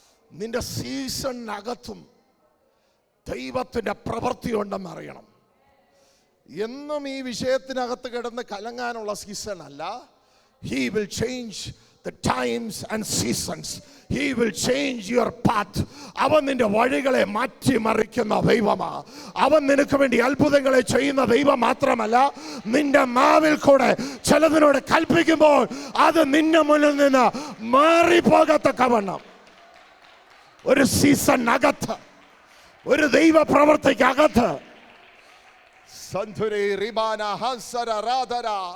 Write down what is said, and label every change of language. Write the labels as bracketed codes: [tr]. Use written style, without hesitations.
[ml] നിന്റെ സീസണിനകത്തും ദൈവത്തിന്റെ പ്രവൃത്തി ഉണ്ടെന്ന് അറിയണം. എന്നും ഈ വിഷയത്തിനകത്ത് കിടന്ന് കലങ്ങാനുള്ള സീസൺ അല്ല. [en] He will change the times and seasons. He will change your path. [ml] അവൻ നിന്റെ വഴികളെ മാറ്റിമറിക്കുന്ന ദൈവമാ. അവൻ നിനക്ക് വേണ്ടി അത്ഭുതങ്ങളെ ചെയ്യുന്ന ദൈവം മാത്രമല്ല, നിന്റെ നാവിൽ കൂടെ ചിലതിനോട് കൽപ്പിക്കുമ്പോൾ അത് നിന്റെ മുന്നിൽ നിന്ന് മാറിപ്പോകത്തക്കവണ്ണം ഒരു സീസണിനകത്ത്, ഒരു ദൈവ പ്രവർത്തിക്കകത്ത് സന്ധുരേ റിബാന ഹൻസര രാധര.